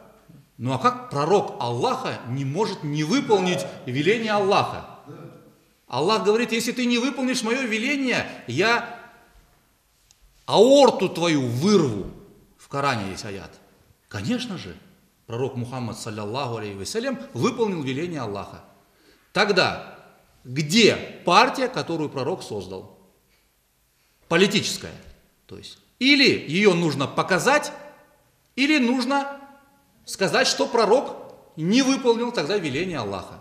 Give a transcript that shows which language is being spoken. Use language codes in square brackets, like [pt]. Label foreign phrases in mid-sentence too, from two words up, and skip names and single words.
[ru] Ну а как пророк Аллаха не может не выполнить веление Аллаха? Да. Аллах говорит, если ты не выполнишь мое веление, я аорту твою вырву. В Коране есть аят. Конечно же, пророк Мухаммад, [ar] صلى الله عليه وسلم, [ru] выполнил веление Аллаха. Тогда, где партия, которую пророк создал? политическая. То есть или ее нужно показать, или нужно сказать, что пророк не выполнил тогда веление Аллаха.